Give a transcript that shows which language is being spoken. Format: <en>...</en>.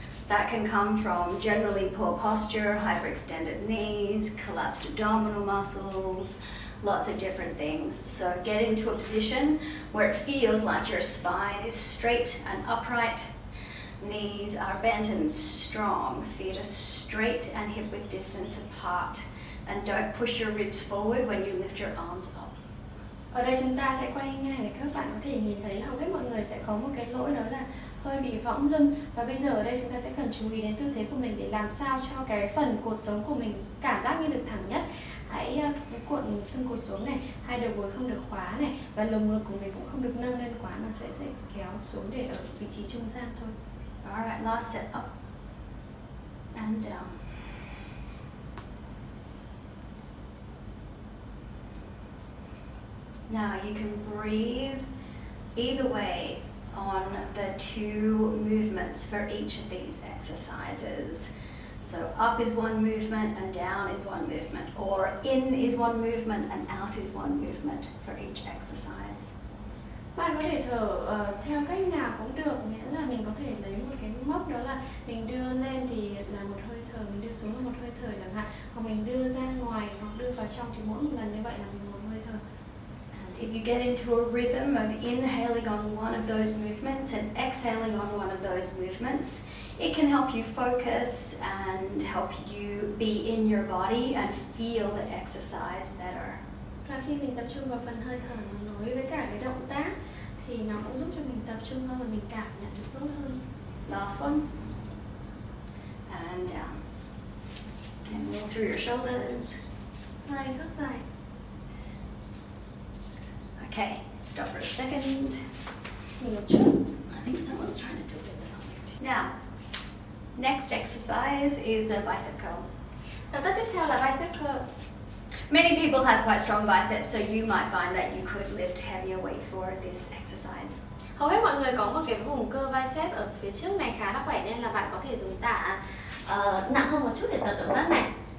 <en>That can come from generally poor posture, hyperextended knees, collapsed abdominal muscles, lots of different things. So get into a position where it feels like your spine is straight and upright. Knees are bent and strong. Feet are straight and hip width distance apart. And don't push your ribs forward when you lift your arms up.</en> <vi>Ở đây chúng ta sẽ quay ngang để các bạn có thể nhìn thấy hầu hết mọi người sẽ có một cái lỗi, đó là hơi bị võng lưng. Và bây giờ ở đây chúng ta sẽ cần chú ý đến tư thế của mình để làm sao cho cái phần cột sống của mình cảm giác như được thẳng nhất. Hãy cái cuộn xương cột xuống này, hai đầu gối không được khóa này, và lồng ngực của mình cũng không được nâng lên quá mà sẽ kéo xuống để ở vị trí trung gian thôi.</vi> <en>Alright, last set, up and down. Now you can breathe either way on the two movements for each of these exercises. So up is one movement and down is one movement, or in is one movement and out is one movement for each exercise.</en> <vi>Bạn có thể thở theo cách nào cũng được, miễn là mình có thể lấy một cái mốc, đó là mình đưa lên thì là một hơi thở, mình đưa xuống là một hơi thở chẳng hạn, hoặc mình đưa ra ngoài hoặc đưa vào trong thì mỗi một lần như vậy là mình một hơi thở.</vi> <en>And if you get into a rhythm of inhaling on one of those movements and exhaling on one of those movements, it can help you focus and help you be in your body and feel the exercise better.</en> <vi>Và khi mình tập trung vào phần hơi thở nối với cả cái động tác thì nó cũng giúp cho mình tập trung hơn và mình cảm nhận được tốt hơn.</vi> <en>Last one. And down. And roll through your shoulders.</en> <vi>Xoay khớp vai.</vi> <en>Okay, stop for a second.</en> <vi>Nghỉ một chút.</vi> <en>I think someone's trying to deliver something. Now, next exercise is the bicep curl.</en> <vi>Động tác tiếp theo là bicep curl.</vi> <en>Many people have quite strong biceps, so you might find that you could lift heavier weight for this exercise.</en> <vi>Hầu hết mọi người có một cái vùng cơ bicep ở phía trước này khá là khỏe, nên là bạn có thể dùng tạ nặng hơn một chút để tập động tác này.</vi>